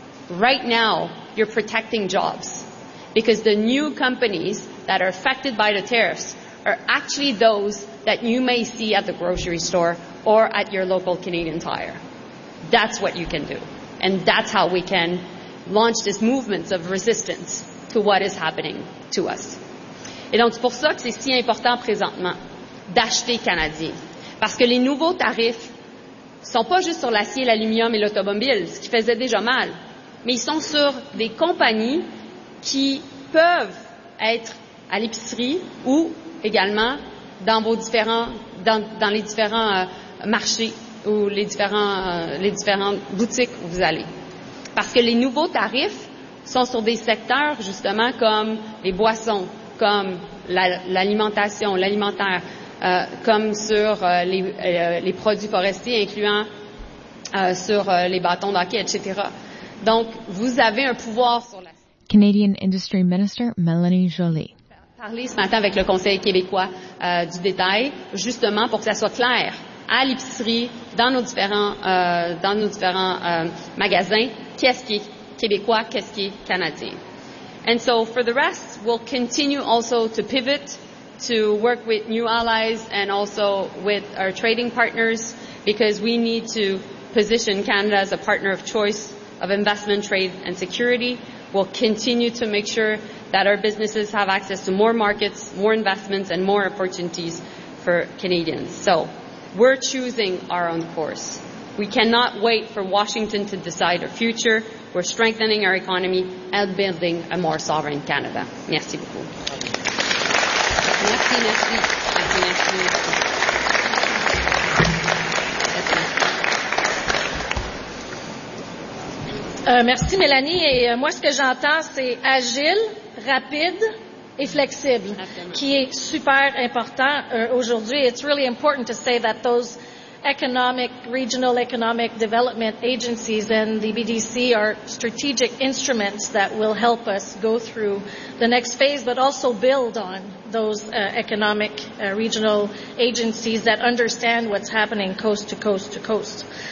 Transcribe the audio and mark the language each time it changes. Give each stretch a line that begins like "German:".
English: Right now, you're protecting jobs, because the new companies that are affected by the tariffs are actually those that you may see at the grocery store or at your local Canadian Tire. That's what you can do. And that's how we can launch this movement of resistance to what is happening to us.
French: Et donc, c'est pour ça que c'est si important présentement d'acheter canadien. Parce que les nouveaux tarifs sont pas juste sur l'acier, l'aluminium et l'automobile, ce qui faisait déjà mal, mais ils sont sur des compagnies qui peuvent être à l'épicerie ou également dans vos différents, dans les différents marchés ou les différentes boutiques où vous allez. Parce que les nouveaux tarifs sont sur des secteurs, justement, comme les boissons, comme l'alimentation, l'alimentaire, comme sur les produits forestiers, incluant sur les bâtons d'hockey, etc. Donc, vous avez un pouvoir sur la...
English: Canadian Industry Minister Melanie Joly.
French: Parler ce matin avec le Conseil québécois du détail, justement, pour que ça soit clair, à l'épicerie, dans nos différents magasins, qu'est-ce qui est Québécois, qu'est-ce qui est Canadien.
English: And so, for the rest, we'll continue also to pivot, to work with new allies and also with our trading partners, because we need to position Canada as a partner of choice of investment, trade and security. We'll continue to make sure that our businesses have access to more markets, more investments and more opportunities for Canadians. So, we're choosing our own course. We cannot wait for Washington to decide our future. We're strengthening our economy and building a more sovereign Canada.
French: Merci beaucoup. Merci, merci. Merci, merci. Merci, Mélanie. Et moi, ce que j'entends, c'est agile, rapide et flexible, qui est super important aujourd'hui.
English: It's really important to say that those regional economic development agencies and the BDC are strategic instruments that will help us go through the next phase, but also build on those economic regional agencies that understand what's happening coast to coast to coast.